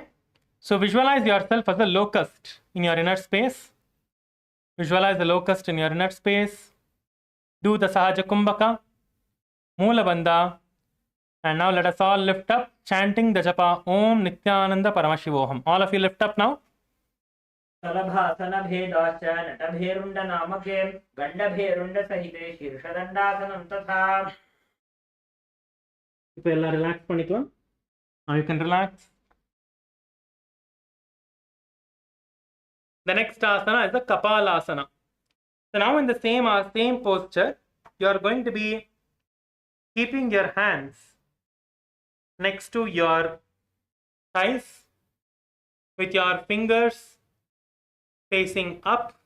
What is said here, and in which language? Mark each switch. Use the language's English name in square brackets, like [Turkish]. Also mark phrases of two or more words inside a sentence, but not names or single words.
[English] So visualize yourself as a locust in your inner space. Visualize the locust in your inner space. Do the Sahaja Kumbhaka, Moola Bandha. And now let us all lift up, chanting the japa Om Nithyananda Paramashivoham. All of you lift up now. [Sanskrit] सलभासन भेदाश्च नटभेरुण्ड नामके गण्डभेरुण्ड सहिते शीर्षदण्डासनं तथा [Tamil] இப்போ எல்லாம் ரிலாக்ஸ் பண்ணிக்கலாம். [English] Now you can relax. The next asana is the Kapalasana. So now in the same posture, you are going to be keeping your hands next to your thighs with your fingers facing up.